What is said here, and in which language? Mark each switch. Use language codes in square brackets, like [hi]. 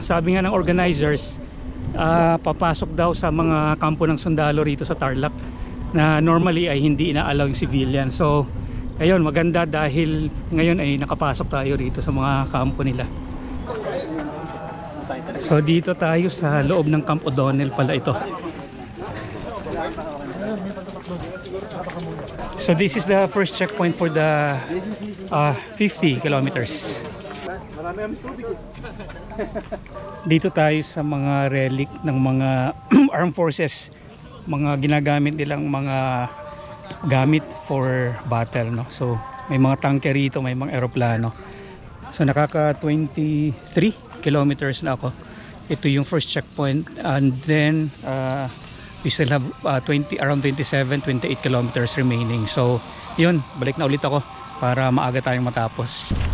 [tl] Sabi nga ng organizers, papasok daw sa mga kampo ng sundalo rito sa Tarlac na normally ay hindi ina-allow yung civilian. So ayun, maganda dahil ngayon ay nakapasok tayo rito sa mga kampo nila. So dito tayo sa loob ng Camp O'Donnell pala ito. [en] So this is the first checkpoint for the 50 kilometers. [tl] Dito tayo sa mga relic ng mga armed forces, mga ginagamit nilang mga gamit [en] for battle, [tl] no? So may mga tanker rito, may mga eroplano. So nakaka 23 kilometers na ako. Ito yung first checkpoint, [en] and then we still have around 27-28 kilometers remaining. [tl] So yun, balik na ulit ako para maaga tayong matapos.